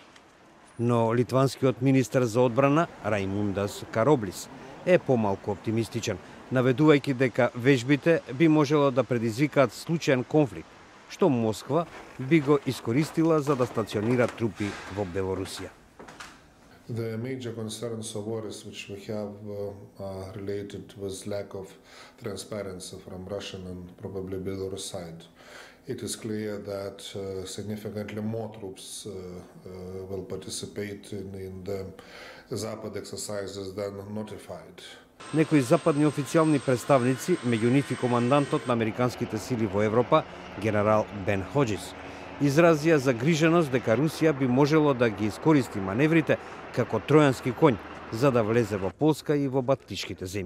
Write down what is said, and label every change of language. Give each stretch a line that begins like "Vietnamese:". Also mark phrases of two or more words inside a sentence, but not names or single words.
Macedonian: Но литванскиот министер за одбрана Раймундас Кароблис е помалку оптимистичен, наведувајќи дека вежбите би можело да предизвикаат случаен конфликт, што Москва би го искористила за да стационира трупи во Белорусија.
English: The major concerns or worries which we have are related with lack of transparency from Russian and probably Belarus side. It is clear that significantly more troops will participate in the Zapad exercises than notified.
Macedonian: Некои западни официјални представници, меѓу нив и командантот на американските сили во Европа, генерал Бен Хоџис, изразија загриженост дека Русија би можело да ги искористи маневрите како тројански конј за да влезе во Полска и во Балтичките земји.